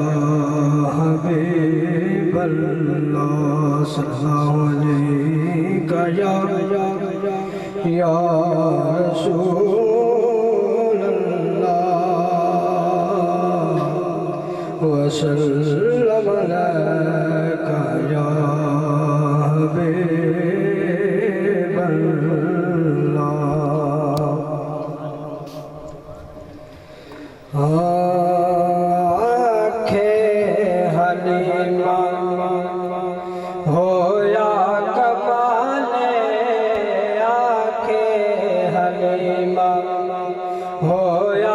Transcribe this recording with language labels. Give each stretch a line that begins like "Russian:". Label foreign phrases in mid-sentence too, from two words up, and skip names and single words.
Arabic: حبيب الله صلى الله عليك يا رسول الله وسلم عليك يا حبيب الله.
Punjabi: آکھے حلیمہ ہویا کمالے، آکھے حلیمہ ہویا